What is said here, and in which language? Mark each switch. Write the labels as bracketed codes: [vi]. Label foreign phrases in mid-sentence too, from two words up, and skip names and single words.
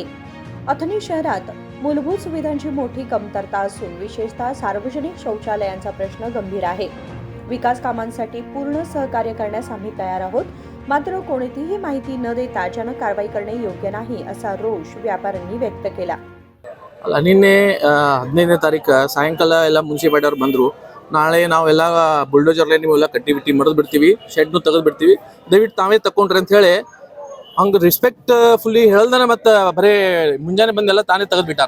[mr] अथणी शहरात मूलभूत सुविधांची मोठी कमतरता असून विशेषतः सार्वजनिक शौचालयांचा प्रश्न गंभीर आहे. विकास कामांसाठी पूर्ण सहकार्य करण्यास आम्ही तयार आहोत, मात्र कोणतीही माहिती न देता अचानक कारवाई करणे योग्य नाही, असा रोष व्यापाऱ्यांनी व्यक्त केला. [kn] ನಿನ್ನೆ 15ನೇ ತಾರೀಕು ಸಾಯಂಕಾಲ ಎಲ್ಲ ಮುನ್ಸಿಪಾಲ್ಟಿಯವ್ರು ಬಂದರು. ನಾಳೆ ನಾವೆಲ್ಲ ಬುಲ್ಡೋಜರ್ಲೆ ನೀವೆಲ್ಲ ಕಟ್ಟಿ ಬಿಟ್ಟು ಮರೆದು ಬಿಡ್ತೀವಿ, ಶೆಡ್ನು ತೆಗೆದು ಬಿಡ್ತೀವಿ, ದಯವಿಟ್ಟು ತಾವೇ ತಗೊಂಡ್ರಿ ಅಂತ ಹೇಳಿ ಹಂಗೆ ರೆಸ್ಪೆಕ್ಟ್ಫುಲ್ಲಿ ಹೇಳ್ದಾನೆ ಮತ್ತು ಬರೀ ಮುಂಜಾನೆ ಬಂದೆಲ್ಲ ತಾನೇ ತೆಗೆದು ಬಿಟ್ಟಾರ.